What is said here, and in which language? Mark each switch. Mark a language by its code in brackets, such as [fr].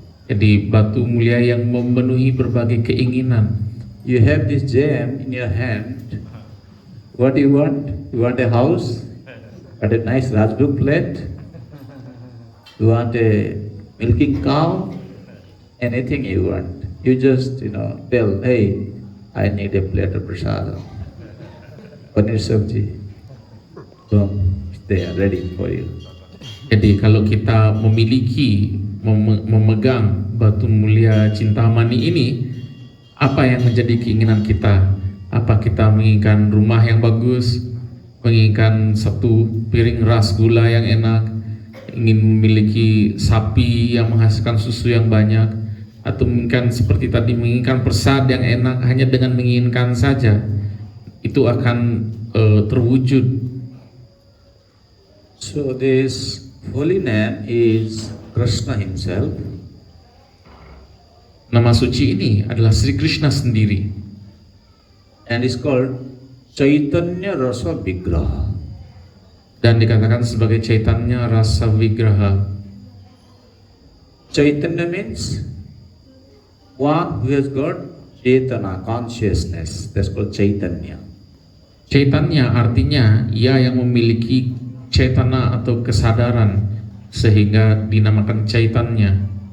[id] Jadi batu mulia yang memenuhi berbagai keinginan. [en] You have this gem in your hand. What do you want? You want a house? Want a nice Rajbhog plate? You want a milking cow? Anything you want. You just, tell, hey, I need a plate of prasadam. Paneer sabji. Boom, they are ready for you. [id] Jadi kalau kita memiliki, memegang batu mulia Cintamani ini, apa yang menjadi keinginan kita? Apa kita menginginkan rumah yang bagus, menginginkan satu piring ras gula yang enak, ingin memiliki sapi yang menghasilkan susu yang banyak, atau menginginkan seperti tadi, menginginkan persad yang enak? Hanya dengan menginginkan saja itu akan terwujud. [en] So this holy name is Krishna himself. [id] Nama suci ini adalah Sri Krishna sendiri. [en] And is called Chaitanya Rasa Vigraha. [id] Dan dikatakan sebagai Chaitanya Rasa Vigraha. [en] Chaitanya means one who has got Chaitana, consciousness. That's called Chaitanya. [id] Chaitanya artinya ia yang memiliki Chaitana atau kesadaran, sehingga dinamakan Chaitanya.